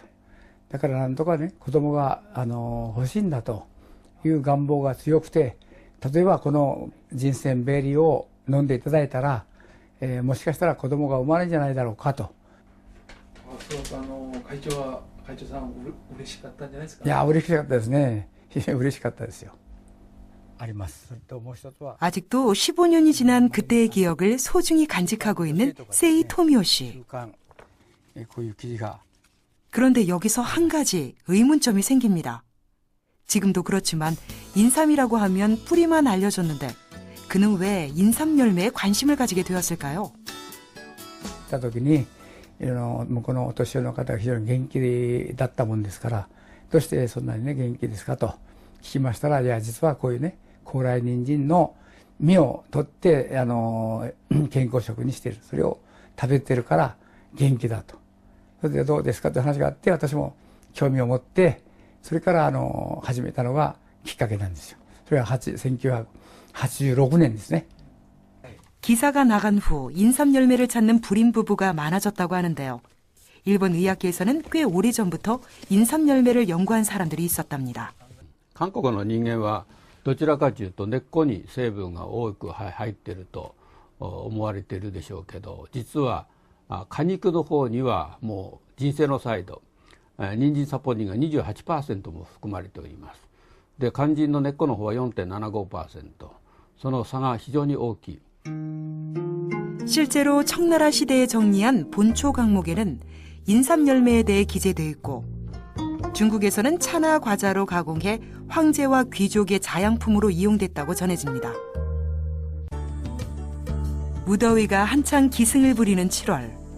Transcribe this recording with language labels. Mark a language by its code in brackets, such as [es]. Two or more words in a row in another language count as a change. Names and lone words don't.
[ja] だからなんとかね、子供が欲しいんだという願望が強くて、例えばこの人参ベリーを飲んでいただいたら、もしかしたら子供が生まれるんじゃないだろうかと。会長さん嬉しかったんじゃないですか？いや、嬉しかったですね。嬉しかったですよ。 [ko] 아직도 15년이 지난 그때의 기억을 소중히 간직하고 있는 세이 토미오 씨. 그런데 여기서 한 가지 의문점이 생깁니다. 지금도 그렇지만 인삼이라고 하면 뿌리만 알려졌는데 그는 왜 인삼 열매에 관심을 가지게 되었을까요? [ja] た時に向こうのお年寄りの方が非常に元気だったもんですから、どうしてそんなにね元気ですかと聞きましたら、いや実はこういうね高麗人参の実を取って健康食にしている、それを食べてるから元気だと。それでどうですかという話があって、私も興味を持ってそれから始めたのがきっかけなんですよ。それは1986年ですね。 [ko] 기사가 나간 후 인삼 열매를 찾는 불임 부부가 많아졌다고 하는데요. 일본 의학계에서는 꽤 오래전부터 인삼 열매를 연구한 사람들이 있었답니다. 한국의 인간은 [ja] どちらかというと根っこに成分が多く入っていると思われているでしょうけど、実は果肉の方にはもうジンセノサイド、人参サポニンが 28% も含まれております。で、肝心の根っこの方は 4.75%、その差が非常に大きい。 [ko] 실제로 청나라 시대에 정리한 본초 강목에는 인삼 열매에 대해 기재되어 있고 중국에서는 차나 과자로 가공해 황제와 귀족의 자양품으로 이용됐다고 전해집니다. 무더위가 한창 기승을 부리는 7월.